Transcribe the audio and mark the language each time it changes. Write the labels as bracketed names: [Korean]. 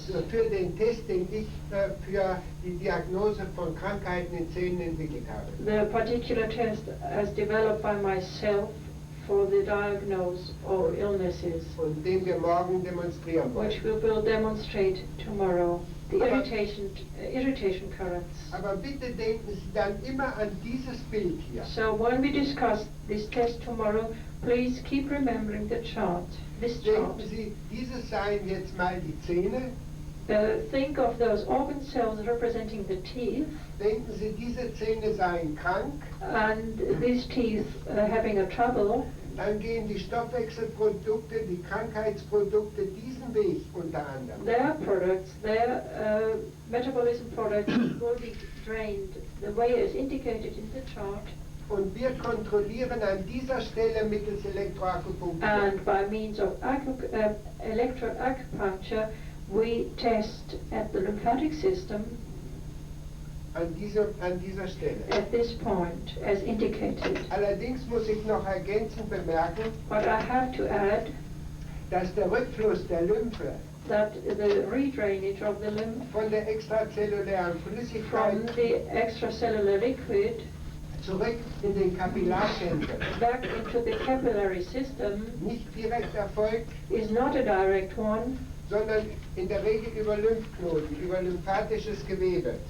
[German] Für den Test, den ich für die Diagnose von Krankheiten in Zähnen entwickelt habe. [English] The particular test as developed by myself for the diagnosis of illnesses, [German] und den wir morgen demonstrieren wollen. [English] which we will demonstrate tomorrow, the irritation currents. [German] Aber bitte denken Sie dann immer an dieses Bild hier. [English] So when we discuss this test tomorrow, please keep remembering the chart, this chart. [German] Denken Sie, dieses seien jetzt mal die Zähne. [English] Think of those organ cells representing the teeth, [German] Denken Sie, diese Zähne seien krank. [English] and these teeth having a trouble. [German] Dann gehen die Stoffwechselprodukte, die Krankheitsprodukte diesen Weg unter anderem. [English] Their products, their metabolism products will be drained the way is indicated in the chart, [German] Und wir kontrollieren an dieser Stelle mittels Elektroakupunktur. [English] and by means of electroacupuncture we test at the lymphatic system [German] An dieser Stelle. [English] at this point as indicated. [German] Allerdings muss ich noch ergänzend bemerken, [English] But I have to add [German] dass der Rückfluss der Lymphe [English] that the redrainage of the lymph [German] von der extrazellulären [English] from [German] Flüssigkeit [English] the extracellular liquid [German] zurück in den Kapillarschenkel [English] back into the capillary system [German] nicht direkt erfolgt, [English] is not a direct one, [German] sondern in der Regel über Lymphknoten, über lymphatisches Gewebe.